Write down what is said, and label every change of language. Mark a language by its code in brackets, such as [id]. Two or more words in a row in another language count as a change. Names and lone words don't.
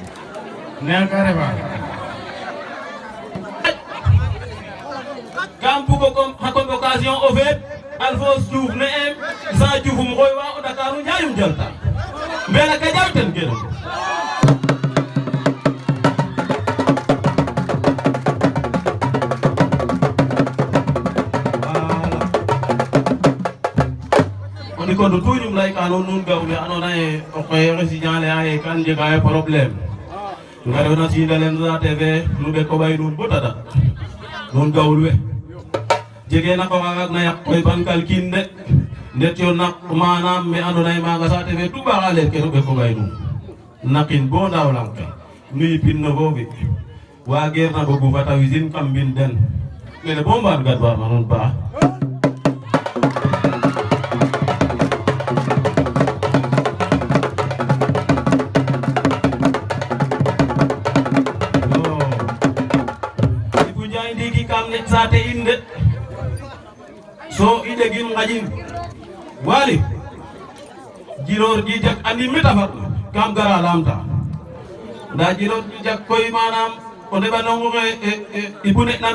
[srr] neel carrément kam bugo xa convocation o feet Alphonse Diouf ne em Sa Dioufum xoy wa o Dakaru Ndiayum jalta mbela ka jaw ten kene oni kon to tuñum lay ka nun gawle andoona yee o qoye résident le aye kan njega problème ngarewna sindalen Sa TV nu ɓek o ɓay nuun bo tada nun gawul we jege na ko waag na yaq koy ban kalkin de ndet yo nak manam me andoona yee maaga Sa TV tout ɓaxa leer ke nu ɓek o ɓay nuun naqin bo ndaaw lang ke nu yipin no foofi wageer na bogu fata wisin kam mbin den mene bo mbaan gadwaama nuun paax saate in de so i ɗegin ŋaƴin Waly Djilor Djijak andim meta farna kam gara lamta nda Djilor Djijak koy manam o ndeɓanongo xe i bu ne'na